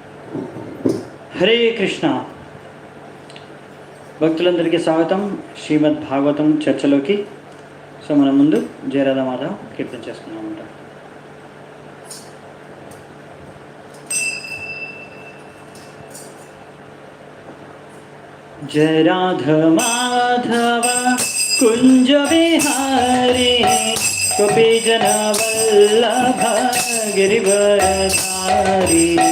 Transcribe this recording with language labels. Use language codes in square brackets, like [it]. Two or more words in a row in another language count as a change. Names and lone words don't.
[te] హరే కృష్ణ. భక్తులందరికీ స్వాగతం శ్రీమద్ భాగవతం చర్చలోకి. సో మనం ముందు జయరాధ మాధవ్ కీర్తన చేసుకున్నామంట. [sa] जय राधा माधव कुंज विहारी गोपी जन वल्लभ गिरिवरधारी.